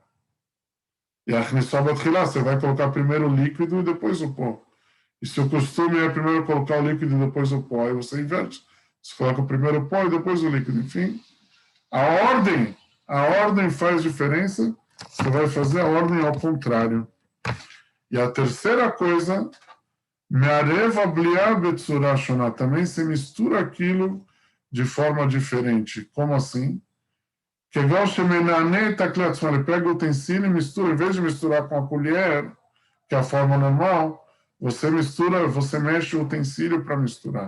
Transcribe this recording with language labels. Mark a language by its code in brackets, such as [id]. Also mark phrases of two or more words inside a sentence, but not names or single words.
[pt] E a você vai colocar primeiro o líquido e depois o pó. E se o costume é primeiro colocar o líquido e depois o pó, aí você inverte. Você coloca primeiro o pó e depois o líquido. Enfim, a ordem faz diferença. Você vai fazer a ordem ao contrário. E a terceira coisa, [he] מערבה בליה בצורה שונה, [pt] também se mistura aquilo de forma diferente. Como assim? Que igual ele pega o utensílio e mistura, em vez de misturar com a colher, que é a forma normal, você mistura, você mexe o utensílio para misturar.